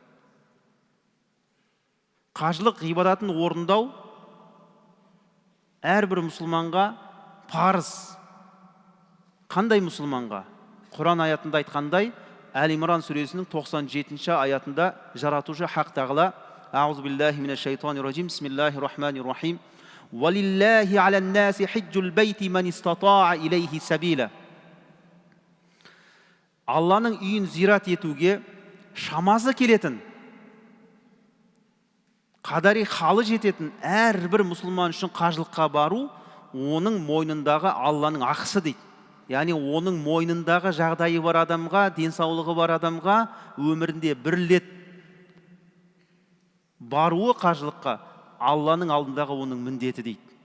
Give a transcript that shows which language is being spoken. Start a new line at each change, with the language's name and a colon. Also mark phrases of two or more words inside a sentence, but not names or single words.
Kazakh: Қажылық ғибадатын орындау әрбір мұсылманға парыз. Қандай мұсылманға? Құран аятында айтқандай, Әл-Имран сүресінің 97-ші аятында жаратушы хақ тағала:
Arabic: أعوذ بالله من الشيطان الرجيم. بسم الله الرحمن الرحيم. وَلِلَّهِ عَلَى النَّاسِ حِجُّ الْبَيْتِ مَنِ اسْتَطَاعَ إِلَيْهِ سَبِيلًا.
Kazakh: Алланың үйін зират етуге шамасы келетін, қадари халы жететін әрбір мұсылман үшін қажылыққа бару оның мойнындағы Алланың ақысы дейді. Яғни оның мойнындағы жағдайы бар адамға, денсаулығы бар адамға өмірінде бір рет баруы қажылыққа Алланың алдындағы оның міндеті дейді.